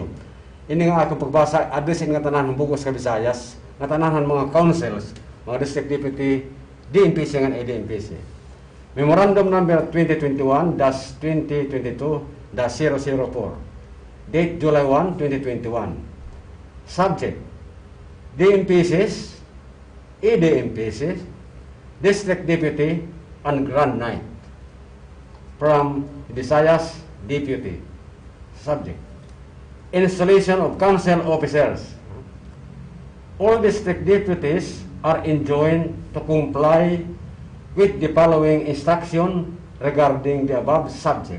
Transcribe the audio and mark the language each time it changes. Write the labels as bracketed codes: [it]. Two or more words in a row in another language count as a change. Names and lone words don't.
[hil] Ini nga akong pagbasa, address nga tanan ng Bugos ka Visayas, nga tanan mga councils, mga district deputy, DMPC nga ADMPC. [en] Memorandum number 2021-2022-004. Date July 1, 2021. Subject: DMPCs, ADMPCs, District Deputy, and Grand Knight. From Visayas Deputy. Subject: installation of council officers. All district deputies are enjoined to comply with the following instruction regarding the above subject.